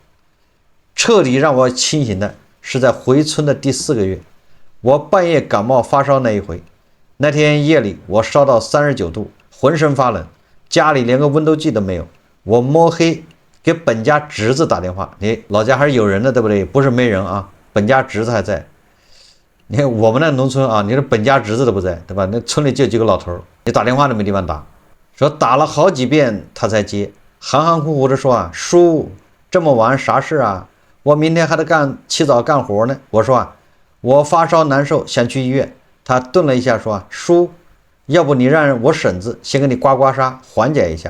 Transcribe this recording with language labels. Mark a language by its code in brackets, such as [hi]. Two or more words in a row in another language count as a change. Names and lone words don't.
[zh] 徹底讓我清醒的是在回村的第4個月，我半夜感冒發燒那一回。那天夜裡我燒到39度，渾身發冷，家裡連個溫度計都沒有。我摸黑給本家侄子打電話，你老家還是有人的，對不對？不是沒人啊，本家侄子還在。你看我們那農村啊，你说本家侄子都不在，对吧？那村裡就幾個老頭，你打電話都沒地方打。說打了好幾遍他才接，含含糊糊的說啊，叔，這麼晚啥事啊？我明天還得起早幹活呢。我說啊，我發燒難受，想去醫院。他頓了一下說啊，叔，要不你讓我嬸子先給你刮刮痧緩解一下。